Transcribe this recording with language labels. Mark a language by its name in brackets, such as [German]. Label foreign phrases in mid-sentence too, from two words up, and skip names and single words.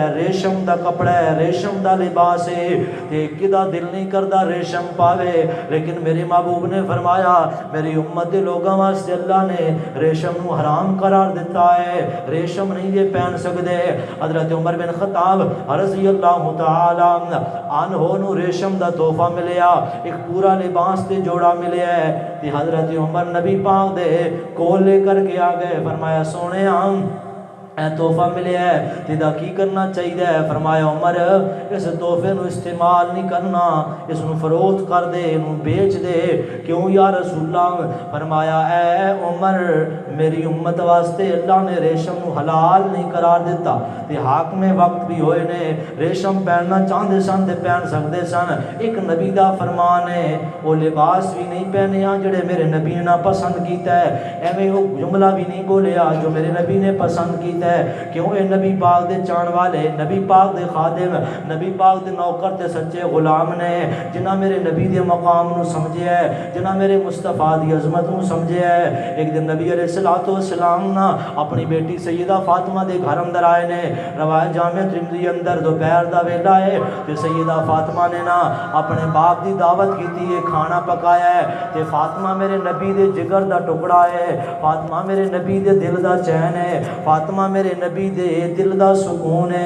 [Punjabi] ریشم دا کپڑا ہے، ریشم دا لباس ہے، تے کدا دل نہیں کردا ریشم پاوے، لیکن میرے محبوب نے فرمایا میری امت دے لوگاں واسطے اللہ نے ریشم نو حرام قرار دیتا ہے، ریشم نہیں یہ پہن سکدے۔ حضرت عمر بن خطاب رضی اللہ تعالیٰ عنہ نو ریشم دا تحفہ ملیا، ایک پورا لباس تے جوڑا ملیا ہے، تے حضرت عمر نبی پاک دے کول لے کر کے آ گئے، فرمایا سونے اے تحفہ ملیا ہے تیدا کی کرنا چاہیے؟ فرمایا عمر اس تحفے نو استعمال نہیں کرنا، اس نو فروخت کر دے، انو بیچ دے۔ کیوں یا رسول اللہ؟ فرمایا اے عمر میری امت واسطے اللہ نے ریشم نو حلال نہیں قرار دیتا، تے حاکم وقت بھی ہوئے نے ریشم پہننا چاہندے سن تے پہن سکدے سن، ایک نبی دا فرمان ہے، وہ لباس بھی نہیں پہنیا جڑے میرے نبی نے پسند کیتا ہے، ایویں وہ جملہ بھی نہیں بولیا جو میرے نبی نے پسند کیتا ہے۔ کیوں اے نبی پاک دے چان والے، نبی پاک دے خادم، نبی پاک دے نوکر تے سچے غلام نے، جنہاں میرے نبی دے مقام نو سمجھے ہے، جنہاں میرے مصطفیٰ دی عظمت نو سمجھے ہے۔ ایک دن نبی علیہ الصلوۃ والسلام نا اپنی بیٹی سیدہ فاطمہ دے گھر اندر آئے نے، روایت جامع ترمذی اندر دوپہر دا ویلا ہے تے سیدہ فاطمہ نے نا اپنے باپ دی دعوت کیتی ہے، کھانا پکایا ہے، تے فاطمہ میرے نبی دے جگر دا ٹکڑا ہے، فاطمہ میرے نبی دے دل دا چین ہے، فاطمہ میرے نبی دے دل دا سکون ہے۔